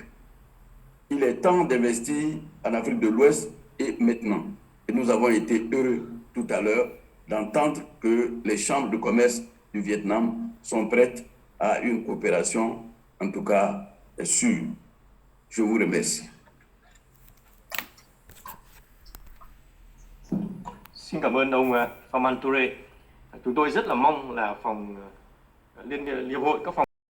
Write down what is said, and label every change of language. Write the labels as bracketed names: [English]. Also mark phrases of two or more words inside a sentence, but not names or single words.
[French] Il est temps d'investir en Afrique de l'Ouest et maintenant. Et nous avons été heureux tout à l'heure d'entendre que les chambres de commerce du Vietnam sont prêtes à une coopération, en tout cas sûre. Je vous remercie. [Vietnamese] Xin cảm ơn ông Phaman Touré. Chúng tôi rất là mong là Hiệp hội các phòng